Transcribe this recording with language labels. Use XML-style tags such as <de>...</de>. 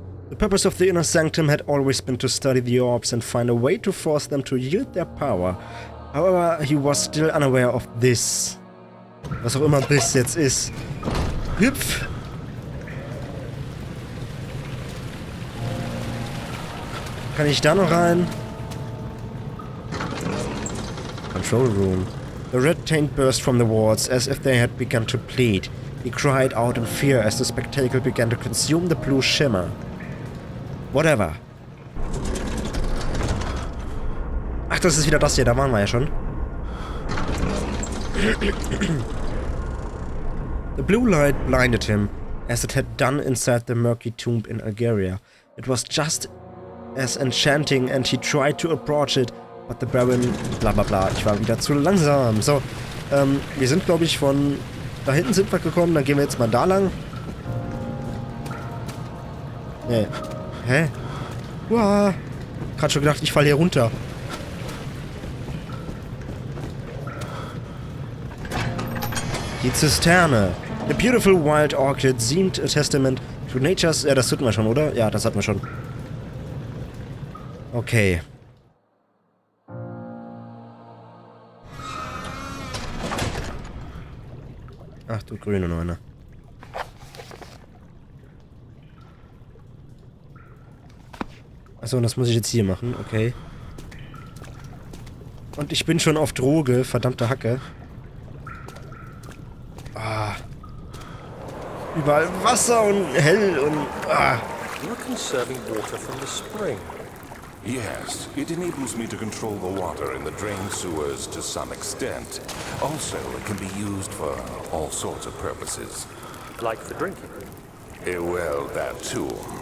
<en>The purpose of the inner sanctum had always been to study the orbs and find a way to force them to yield their power. However, he was still unaware of this.</en> <de>Was auch immer this jetzt ist. Hüpf! Kann ich da noch rein? Control Room.</de> <en>The red taint burst from the walls as if they had begun to bleed. He cried out in fear as the spectacle began to consume the blue shimmer. Whatever.</en> <de>Ach, das ist wieder das hier, da waren wir ja schon.</de> <en>The blue light blinded him, as it had done inside the murky tomb in Algeria. It was just as enchanting and he tried to approach it, but the Baron...</en> <de>bla bla bla, ich war wieder zu langsam. So, wir sind, glaube ich, von... da hinten sind wir gekommen, dann gehen wir jetzt mal da lang. Nee. Hä? Uah. Gerade schon gedacht, ich falle hier runter. Die Zisterne.</de> <en>The beautiful wild orchid seemed a testament to nature's...</en> <de>Ja, das hatten wir schon, oder? Ja, das hatten wir schon. Okay. Ach du grüne Neune. Achso, und das muss ich jetzt hier machen, okay. Und ich bin schon auf Droge, verdammte Hacke. Ah. Überall Wasser und hell und... Ah.</de> <en>You're conserving water from the spring. Yes, it enables me to control the water in the drain sewers to some extent. Also, it can be used for all sorts of purposes. Like for drinking. Well, that too.</en>